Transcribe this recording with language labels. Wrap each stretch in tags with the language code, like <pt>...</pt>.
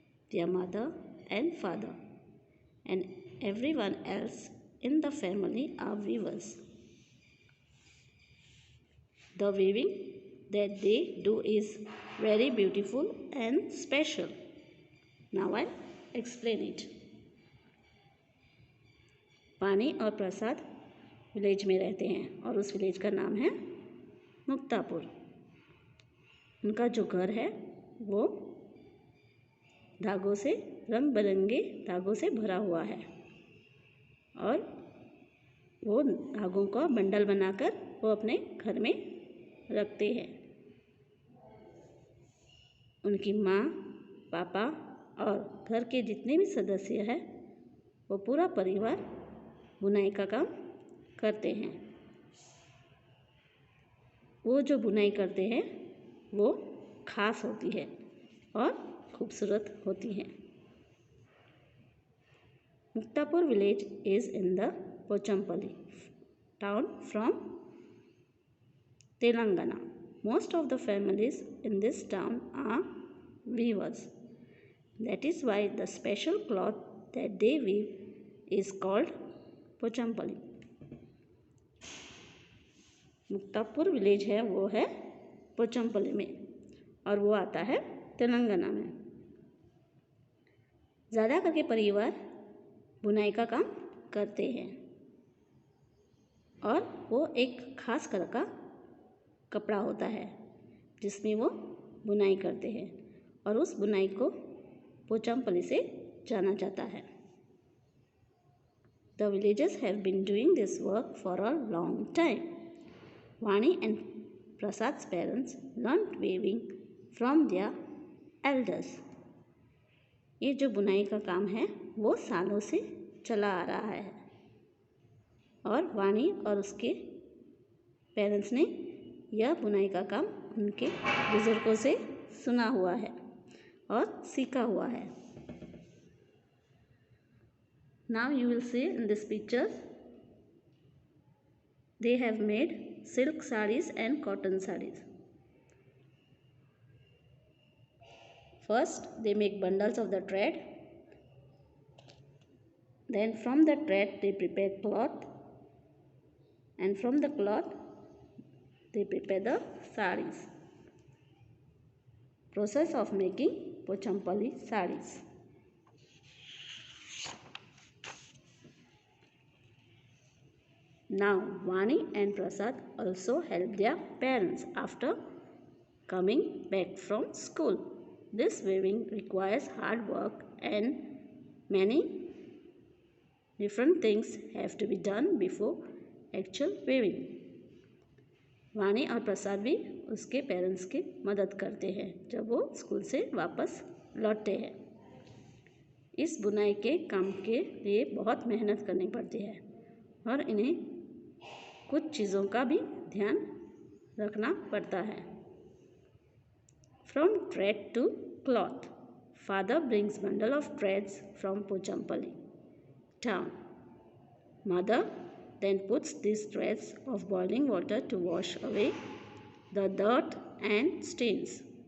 <en>Their mother and father and everyone else in the family are weavers. The weaving that they do is very beautiful and special. Now I'll explain it.</en> <hi>वानी और प्रसाद village में रहते हैं और उस village का नाम है मुक्तापुर। उनका जो घर है वो धागों से रंग बिरंगे धागों से भरा हुआ है और वो धागों का बंडल बनाकर वो अपने घर में रखते हैं। उनकी माँ, पापा और घर के जितने भी सदस्य हैं वो पूरा परिवार बुनाई का काम करते हैं। वो जो बुनाई करते हैं वो खास होती है और खूबसूरत होती है।</hi> <en>Muktapur village is in the Pochampally town from Telangana. Most of the families in this town are weavers. That is why the special cloth that they weave is called Pochampally.</en> <hi>Muktapur village है वो है पोचमपल्ली में और वो आता है तेलंगाना में। ज़्यादा करके परिवार बुनाई का काम करते हैं और वो एक खास कलर का कपड़ा होता है जिसमें वो बुनाई करते हैं और उस बुनाई को पोचामपल्ली से जाना जाता है।</hi> <en>The villagers have been doing this work for a long time. Vani and Prasad's parents learned weaving from their elders.</en> <hi>ये जो बुनाई का काम है वो सालों से चला आ रहा है और वानी और उसके पेरेंट्स ने यह बुनाई का काम उनके बुजुर्गों से सुना हुआ है और सीखा हुआ है।</hi> <en>Now you will see in this picture they have made silk sarees and cotton sarees. First they make bundles of the thread, then from the thread they prepare cloth, and from the cloth they prepare the sarees. Process of making Pochampally sarees. Now Vani and Prasad also help their parents after coming back from school. This weaving requires hard work and many different things have to be done before actual weaving.</en> <hi>वानी और प्रसाद भी उसके parents की मदद करते हैं जब वो स्कूल से वापस लौटते हैं। इस बुनाई के काम के लिए बहुत मेहनत करनी पड़ती है और इन्हें कुछ चीज़ों का भी ध्यान रखना पड़ता है।</hi> <en>From thread to cloth, father brings bundle of threads from Pochampally town. Mother then puts these threads of boiling water to wash away the dirt and stains.</en>